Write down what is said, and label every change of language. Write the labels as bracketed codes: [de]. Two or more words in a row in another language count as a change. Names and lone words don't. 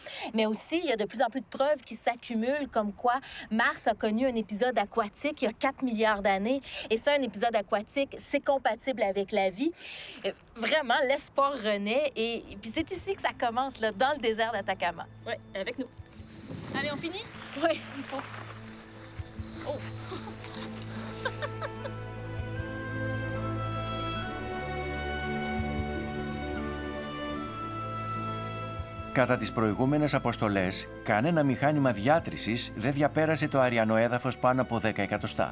[fr] Mais aussi, il y a de plus en plus de preuves qui s'accumulent, comme quoi Mars a connu un épisode aquatique il y a 4 milliards d'années. Et ça, un épisode aquatique, c'est compatible avec la vie. Vraiment, l'espoir renaît. Et puis c'est ici que ça commence, là, dans le désert d'Atacama. Oui, avec nous. Allez, on finit? Oui. Oh. [el] Κατά τις προηγούμενες αποστολές, κανένα μηχάνημα διάτρησης δεν διαπέρασε το αρειανό έδαφος πάνω από 10 εκατοστά.